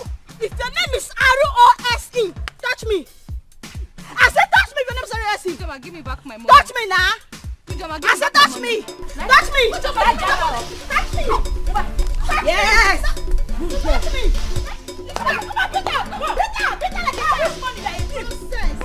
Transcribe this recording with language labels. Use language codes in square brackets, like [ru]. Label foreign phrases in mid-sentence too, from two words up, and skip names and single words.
[en] If your name is R-O-S-E, touch me. I said touch me if your name is R-O-S-E. Joma, give me back my money. Touch me now. Joma, I said touch me. Touch me. Touch me. Yes. Touch me. Come on, beat her. Beat her like a money that is nonsense.